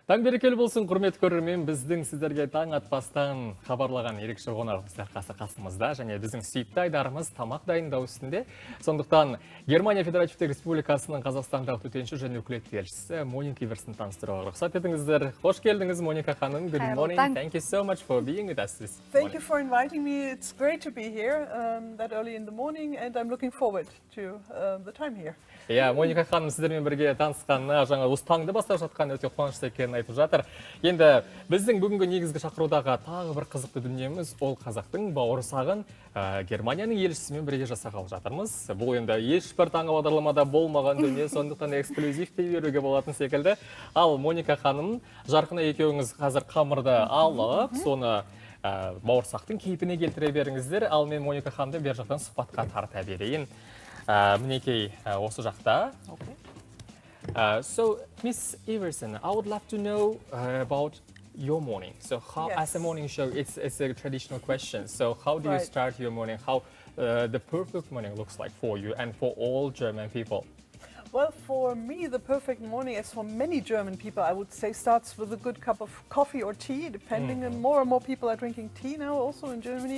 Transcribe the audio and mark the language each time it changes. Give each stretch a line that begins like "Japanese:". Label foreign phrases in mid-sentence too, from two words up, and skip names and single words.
Kazakh: Таң берекелі болсын, құрметті көрермен, біздің сіздерге таң атпастан хабарлаған ерекше қонағымыз қасымызда, және біздің сүйікті айдарымыз тамақ дайындау үстінде. Сондықтан Германия Федеративтік Республикасының Қазақстандағы төтенше және өкілетті елшісі Моника Иверсін таныстыруға рұқсат етіңіздер. Қош келдіңіз, Моника ханым.
English: Good morning. Thank you so much for being with us this morning. Thank you for inviting me. It's great to be here that early in the morning, and I'm looking forward to the time here.
Kazakh: Иә, Моника ханым сіздермен бірге танысқанына, жаңа осы таңды бастап жатқан өте қуанышты екенін айтып жатыр. Енді біздің бүгінгі негізгі шақырудағы тағы бір қызықты дүниеміз ол қазақтың бауырсағын Германияның елшісімен бірге жасағалы жатырмыз. Бұл енді ешбір таңғы бағдарламада болмаған дүние, сондықтан эксклюзив дей беруге болатын секілді. Ал Моника ханым, жарқына екеуіңіз қазір қамырды алып, соны бауырсақтың кейпіне келтіре беріңіздер. Ал мен Моника ханымды бер жақтан сұхбатқа тарта берейін. Мінекей осы жақта.
English: So, Miss Iverson, I would love to know about your morning. So, how, as a morning show, it's a traditional question. So, how do you start your morning? How the perfect morning looks like for you and for all German people? Well, for me, the perfect morning, as for many German people, I would say starts with a good cup of coffee or tea, depending, and more people are drinking tea now also in Germany.